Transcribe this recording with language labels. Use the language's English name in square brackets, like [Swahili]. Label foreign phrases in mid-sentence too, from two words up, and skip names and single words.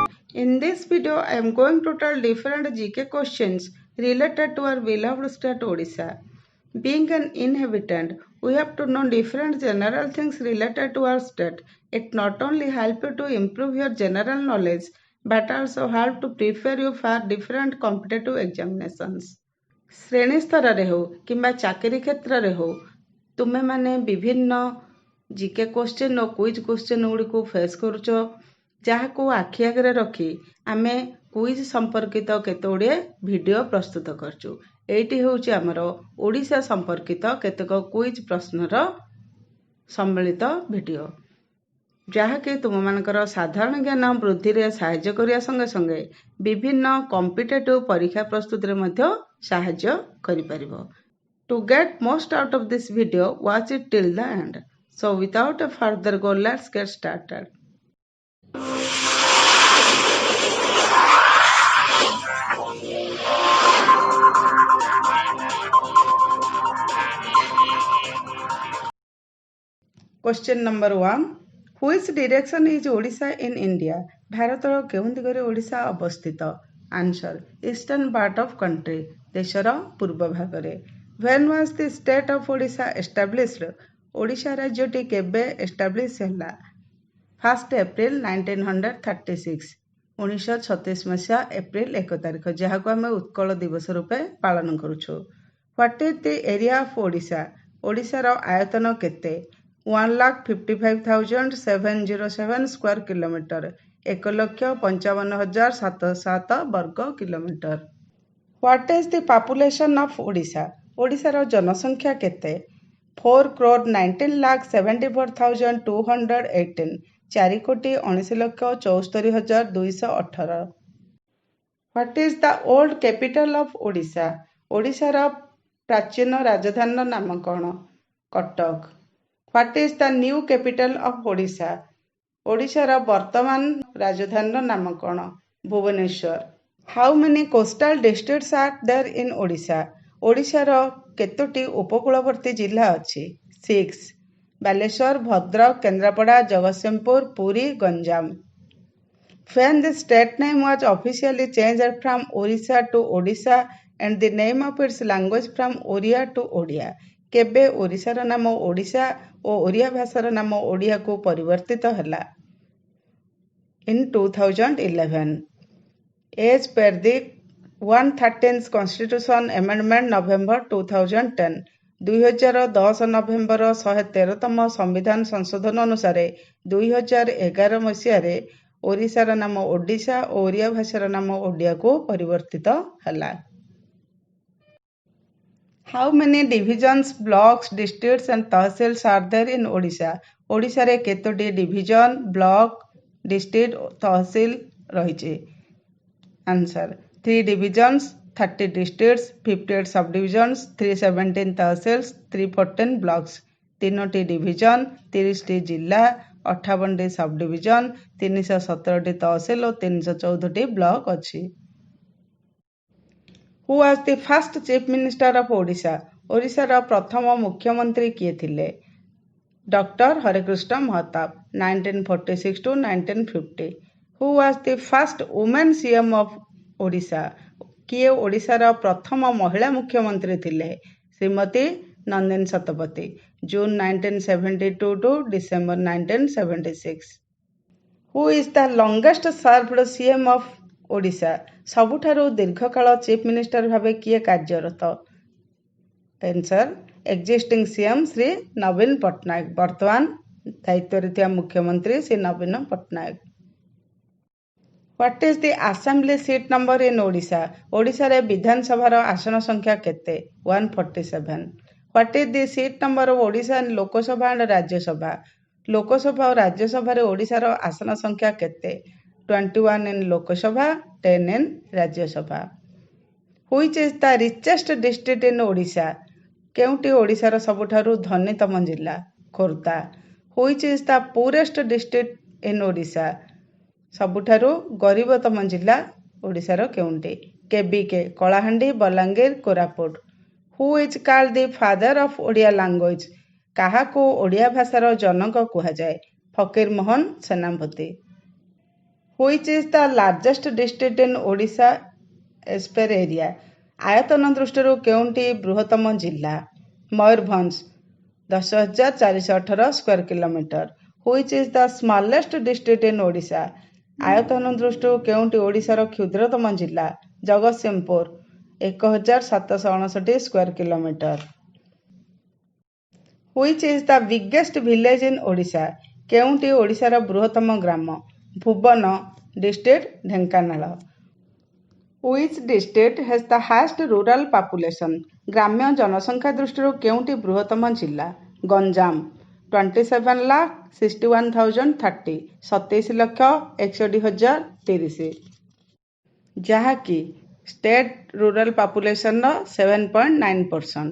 [English] In this video, I am going to tell different GK questions related to our beloved state Odisha. Being an inhabitant, we have to know different general things related to our state. It not only helps you to improve your general knowledge, but also help to prepare you for different competitive examinations. [Odia] ଶ୍ରେଣୀ ସ୍ତରରେ ହେଉ କିମ୍ବା ଚାକିରି କ୍ଷେତ୍ରରେ ହେଉ ତୁମେମାନେ ବିଭିନ୍ନ [English] GK question [Odia] ଓ [English] quiz question [Odia] ଗୁଡ଼ିକୁ ଫେସ୍ କରୁଛ, ଯାହାକୁ ଆଖି ଆଗରେ ରଖି ଆମେ କୁଇଜ୍ ସମ୍ପର୍କିତ କେତେ ଗୁଡ଼ିଏ ଭିଡ଼ିଓ ପ୍ରସ୍ତୁତ କରିଛୁ। ଏଇଟି ହେଉଛି ଆମର ଓଡ଼ିଶା ସମ୍ପର୍କିତ କେତେକ କୁଇଜ୍ ପ୍ରଶ୍ନର ସମ୍ମିଳିତ ଭିଡ଼ିଓ, ଯାହାକି ତୁମମାନଙ୍କର ସାଧାରଣ ଜ୍ଞାନ ବୃଦ୍ଧିରେ ସାହାଯ୍ୟ କରିବା ସଙ୍ଗେ ସଙ୍ଗେ ବିଭିନ୍ନ କମ୍ପିଟେଟିଭ୍ ପରୀକ୍ଷା ପ୍ରସ୍ତୁତିରେ ମଧ୍ୟ ସାହାଯ୍ୟ କରିପାରିବ। [English] To get most out of this video, watch it till the end. So without a further go, let's get started. Question number 1. Which direction is Odisha in India? [Odia] ଭାରତର କେଉଁ ଦିଗରେ ଓଡ଼ିଶା ଅବସ୍ଥିତ? [English] Answer. Eastern part of country. [Odia] ଦେଶର ପୂର୍ବ ଭାଗରେ। [English] When was the state of Odisha established? [Odia] ଓଡ଼ିଶା ରାଜ୍ୟଟି କେବେ ଏଷ୍ଟାବ୍ଲିଶ୍ ହେଲା? 1 ଏପ୍ରିଲ 1936, 1936 ମସିହା ଏପ୍ରିଲ 1 ତାରିଖ, ଯାହାକୁ ଆମେ ଉତ୍କଳ ଦିବସ ରୂପେ ପାଳନ କରୁଛୁ। [English] What is the area of Odisha? [Odia] ଓଡ଼ିଶାର ଆୟତନ କେତେ? 1,55,707 [English] square kilometer, [Odia] 1,55,707 ବର୍ଗ କିଲୋମିଟର। [English] What is the population of Odisha? [Odia] ଓଡ଼ିଶାର ଜନସଂଖ୍ୟା କେତେ? 4,19,74,218, 4,19,74,218। [English] What is the old capital of Odisha? [Odia] ଓଡ଼ିଶାର ପ୍ରାଚୀନ ରାଜଧାନୀର ନାମ କ'ଣ? କଟକ। [English] What is the new capital of Odisha? [Odia] ଓଡ଼ିଶାର ବର୍ତ୍ତମାନ ରାଜଧାନୀର ନାମ କ'ଣ? ଭୁବନେଶ୍ୱର। [English] How many coastal districts are there in Odisha? [Odia] ଓଡ଼ିଶାର କେତୋଟି ଉପକୂଳବର୍ତ୍ତୀ ଜିଲ୍ଲା ଅଛି? 6. ବାଲେଶ୍ୱର, ଭଦ୍ରକ, କେନ୍ଦ୍ରାପଡ଼ା, ଜଗତସିଂହପୁର, ପୁରୀ, ଗଞ୍ଜାମ। [English] When the state name was officially changed from Orissa to Odisha and the name of its language from Oriya to Odia? [Odia] କେବେ ଓଡ଼ିଶାର ନାମ ଓଡ଼ିଶା ଓ ଓଡ଼ିଆ ଭାଷାର ନାମ ଓଡ଼ିଆକୁ ପରିବର୍ତ୍ତିତ ହେଲା? [English] In 2011. As per the 113th Constitution Amendment November 2010, [Odia] 2010 ନଭେମ୍ବର 113ତମ ସମ୍ବିଧାନ ସଂଶୋଧନ ଅନୁସାରେ 2011 ମସିହାରେ ଓଡ଼ିଶାର ନାମ ଓଡ଼ିଶା ଓ ଓଡ଼ିଆ ଭାଷାର ନାମ ଓଡ଼ିଆକୁ ପରିବର୍ତ୍ତିତ ହେଲା। [English] How many divisions, blocks, districts and tahsils are there in Odisha? [Odia] ଓଡ଼ିଶାରେ କେତୋଟି [English] division, block, district [Odia] ଓ ତହସିଲ ରହିଛି? [English] Answer. 3 divisions, 30 districts, 58 subdivisions, 317 tahsils, 314 blocks. [Odia] 3ଟି ଡିଭିଜନ, 30ଟି ଜିଲ୍ଲା, 58ଟି ସବଡିଭିଜନ, 317ଟି ତହସିଲ ଓ 314ଟି ବ୍ଲକ ଅଛି। [English] Who was the first chief minister of Odisha? [Odia] ଓଡ଼ିଶାର ପ୍ରଥମ ମୁଖ୍ୟମନ୍ତ୍ରୀ କିଏ ଥିଲେ? ଡକ୍ଟର ହରେକୃଷ୍ଣ ମହତାବ, 1946 to 1950। [English] Who was the first woman CM of Odisha? [Odia] କିଏ ଓଡ଼ିଶାର ପ୍ରଥମ ମହିଳା ମୁଖ୍ୟମନ୍ତ୍ରୀ ଥିଲେ? ଶ୍ରୀମତୀ ନନ୍ଦିନୀ ଶତପଥୀ, ଜୁନ 1972 to ଡିସେମ୍ବର 1976। [English] Who is the longest served CM of Odisha? [Odia] ସବୁଠାରୁ ଦୀର୍ଘକାଳ [English] chief minister [Odia] ଭାବେ କିଏ କାର୍ଯ୍ୟରତ? [English] Answer. Existing CM [Odia] ଶ୍ରୀ ନବୀନ ପଟ୍ଟନାୟକ, ବର୍ତ୍ତମାନ ଦାୟିତ୍ୱରେ ଥିବା ମୁଖ୍ୟମନ୍ତ୍ରୀ ଶ୍ରୀ ନବୀନ ପଟ୍ଟନାୟକ। [English] What is the assembly seat number in Odisha? [Odia] ଓଡ଼ିଶାରେ ବିଧାନସଭାର ଆସନ ସଂଖ୍ୟା କେତେ? 147। [English] What is the seat number of Odisha in ଲୋକସଭା and ରାଜ୍ୟସଭା? [Odia] ଲୋକସଭା ଓ ରାଜ୍ୟସଭାରେ ଓଡ଼ିଶାର ଆସନ ସଂଖ୍ୟା କେତେ? [English] 21 in ଲୋକସଭା, 10 in ରାଜ୍ୟସଭା। Which is the richest district in Odisha? [Odia] କେଉଁଟି ଓଡ଼ିଶାର ସବୁଠାରୁ ଧନୀତମ ଜିଲ୍ଲା? ଖୋର୍ଦ୍ଧା। [English] Which is the poorest district in Odisha? [Odia] ସବୁଠାରୁ ଗରିବତମ ଜିଲ୍ଲା ଓଡ଼ିଶାର କେଉଁଟି? କେବିକେ, କଳାହାଣ୍ଡି, ବଲାଙ୍ଗୀର, କୋରାପୁଟ। [English] Who is called the father of Odia Language? [Odia] କାହାକୁ ଓଡ଼ିଆ ଭାଷାର ଜନକ କୁହାଯାଏ? ଫକୀର ମୋହନ ସେନାପତି। [English] Which is the largest district in Odisha as per area? [Odia] ଆୟତନ ଦୃଷ୍ଟିରୁ କେଉଁଟି ବୃହତ୍ତମ ଜିଲ୍ଲା? ମୟୂରଭଞ୍ଜ 10,418 [English] square kilometer. Which is the smallest district in Odisha? [Odia] ଆୟତନ ଦୃଷ୍ଟିରୁ କେଉଁଟି ଓଡ଼ିଶାର କ୍ଷୁଦ୍ରତମ ଜିଲ୍ଲା? ଜଗତସିଂହପୁର 1,759 [English] square kilometer. Which is the biggest village in Odisha? [Odia] କେଉଁଟି ଓଡ଼ିଶାର ବୃହତ୍ତମ ଗ୍ରାମ? ଭୁବନ ଡିଷ୍ଟ୍ରିକ୍ଟ ଢେଙ୍କାନାଳ। [English] Which district has the highest rural population? [Odia] ଗ୍ରାମ୍ୟ ଜନସଂଖ୍ୟା ଦୃଷ୍ଟିରୁ କେଉଁଟି ବୃହତ୍ତମ ଜିଲ୍ଲା? ଗଞ୍ଜାମ 27,61,030 27,61,030 ଯାହାକି [English] state rural population [Odia] 7.9%।